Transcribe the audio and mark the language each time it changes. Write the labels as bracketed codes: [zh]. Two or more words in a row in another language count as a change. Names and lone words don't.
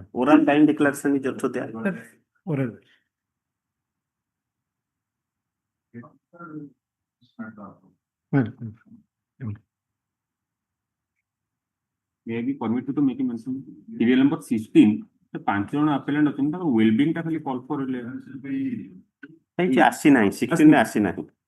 [en] oral time declaration is also there. Oral. Well, May I be permitted to make a mention? Serial number 16, the 5 ଜଣ appellant [or] ଅଛନ୍ତି ତାଙ୍କ [en] well-being [or] ଟା ଖାଲି [en] call for [or] କାହିଁକି ଆସିନାହିଁ 16 ରେ ଆସିନାହିଁ।